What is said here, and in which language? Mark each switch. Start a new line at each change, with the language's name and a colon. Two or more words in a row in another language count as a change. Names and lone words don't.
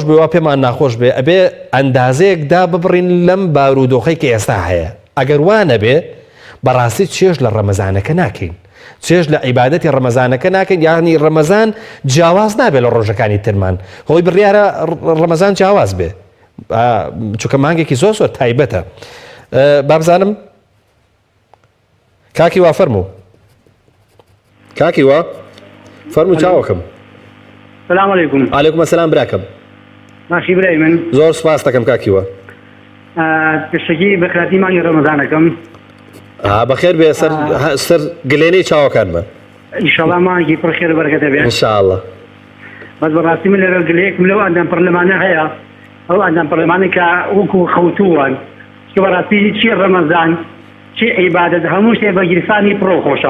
Central Kurdish: بێ وا پێمان ناخۆش بێ ئەبێ ئەندازەیەکدا ببڕین لەم بارودۆخەی کە ئێستا هەیە ئەگەر وانە بێ بەڕاستی چێژ لە ڕەمەزانەکە ناکەین چێژ لە عیبادەتی ڕەمەزانەکە ناکەین یعنی ڕەمەزان جیاواز نابێت لە ڕۆژەکانی ترمان خۆی بڕیارە ڕەمەزان جیاواز بێ چونکە مانگێکی زۆر زۆر تایبەتە بابزانم کاکی وا فەرموو کاکی وا فەرموو چاوەکەم
Arabic: السلام عليكم. عليكم السلام براكم.
Central Kurdish: ماشي براي من. زور سپاس دەکەم کاکیوە. پێشەکی بەخراتی ڕەمەزانەکەم. بەخێر بێ سەر گلێنەی چاوەکانمە. ئینشاڵڵا مانگی پڕ خێر و بەرەکەتە بێ. ئینشاءڵڵا. بەس بەڕاستی من لەرە گلەیەکم لەو ئەندام پەرلەمانە هەیە ئەو ئەندام پەرلەمانی کە وەکو خەوتووان کە بەڕاستی چی ڕەمەزان چی عیبادەت هەموو شتێ بە گیرفانی پڕۆ خۆشە.